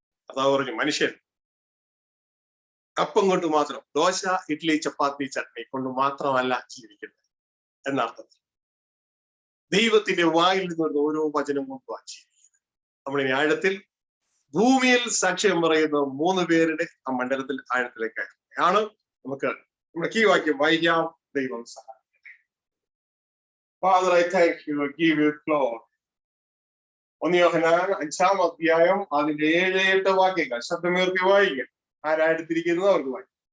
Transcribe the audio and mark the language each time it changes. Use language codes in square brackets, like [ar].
[ml] അതാ പറഞ്ഞു, മനുഷ്യൻ അപ്പം കൊണ്ട് മാത്രം, ദോശ ഇഡ്ഡലി ചപ്പാത്തി ചട്നി കൊണ്ട് മാത്രമല്ല ജീവിക്കുന്നത് എന്നർത്ഥത്തിൽ ദൈവത്തിന്റെ വായിൽ നിന്ന് ഓരോ വചനം കൊണ്ടുമാണ് ജീവിക്കുന്നത്. നമ്മളിനി ആഴത്തിൽ ഭൂമിയിൽ സാക്ഷ്യം പറയുന്ന 3 പേരുടെ ആ മണ്ഡലത്തിൽ ആഴത്തിലേക്കാണ് നമുക്ക് നമ്മുടെ കീ വാക്യം വായിക്കാം. ദൈവം സഹായിക്കട്ടെ. [en] Father, I thank you, I give you glory. [ml] 1 യോഹന്നാൻ 5-ാം അധ്യായം അതിന്റെ 7-8 വാക്യങ്ങൾ ശബ്ദമുയർത്തി വായിക്കാം. ആരാടുത്തിരിക്കുന്നത് അവർക്ക് വായിക്കാം.